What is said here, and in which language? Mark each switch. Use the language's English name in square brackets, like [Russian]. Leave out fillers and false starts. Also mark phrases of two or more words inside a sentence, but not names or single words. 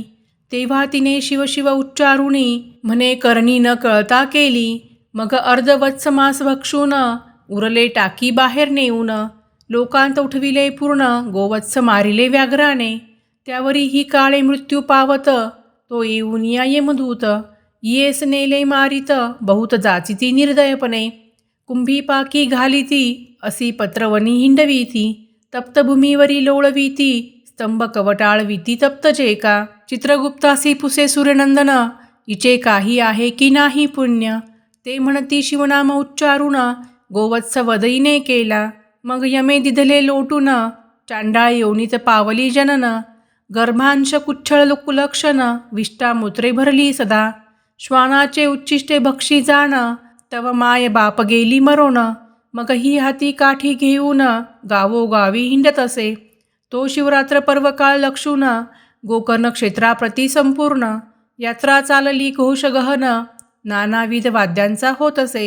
[Marathi] तेव्हा तिने शिवशिव उच्चारुणी म्हणे करणी न कळता केली. मग अर्धवत्स मास भक्षून उरले टाकी बाहेर नेऊन. लोकांत उठविले पूर्ण गोवत्स मारिले व्याघ्राने. त्यावरी ही काळे मृत्यू पावत तो येऊन या यमदूत. येस नेले मारित बहुत जाचिती निर्दयपणे. कुंभी पाकी घालिती असी पत्रवनी हिंडवीती. तप्तभूमीवरी लोळवीती स्तंभ कवटाळवीती तप्त जेका. चित्रगुप्तासी पुसे सूर्यनंदन इचे काही आहे की नाही पुण्य. ते म्हणती शिवनाम उच्चारुण गोवत्स वदईने केला. मग यमे दिधले लोटून चांडाळ योनीत पावली जनन. गर्भांश कुच्छळ कुलक्षण विष्टामूत्रे भरली सदा. श्वानाचे उच्चिष्टे भक्षी जाण तव माय बाप गेली मरोण. मग ही हाती काठी घेऊन गावोगावी हिंडत असे. तो शिवरात्र पर्वकाळ लक्षून गोकर्ण क्षेत्राप्रती संपूर्ण यात्रा चालली घोष गहन, नानाविध वाद्यांचा होत असे.